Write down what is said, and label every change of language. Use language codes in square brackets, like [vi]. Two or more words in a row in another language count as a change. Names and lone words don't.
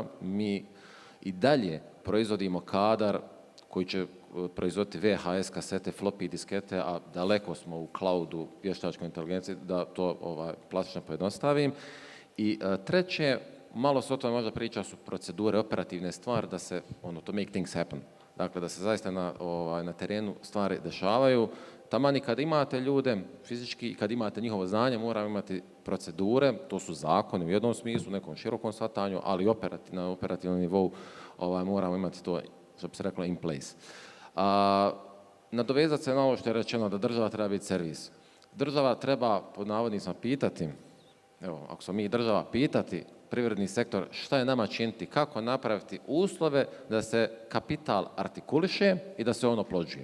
[bs] Mi i dalje proizvodimo kadar koji će proizvoditi VHS kasete, floppy diskete, a daleko smo u cloudu, vještačkoj inteligenciji, da to plastično pojednostavim. I treće, malo se o tome možda priča, su procedure, operativne stvari, da se, [en] to make things happen. [bs] Dakle, da se zaista na terenu stvari dešavaju. Taman i kad imate ljude fizički i kad imate njihovo znanje, moramo imati procedure, to su zakoni u jednom smislu, nekom širokom shvatanju, ali na operativnom nivou moramo imati to, što bi se reklo, [en] in place. [bs] Nadovezati se na ovo što je rečeno, da država treba biti servis. Država treba, pod navodnicima, pitati, evo, ako smo mi država, pitati privredni sektor šta je nama činiti, kako napraviti uslove da se kapital artikuliše i da se on oplođuje.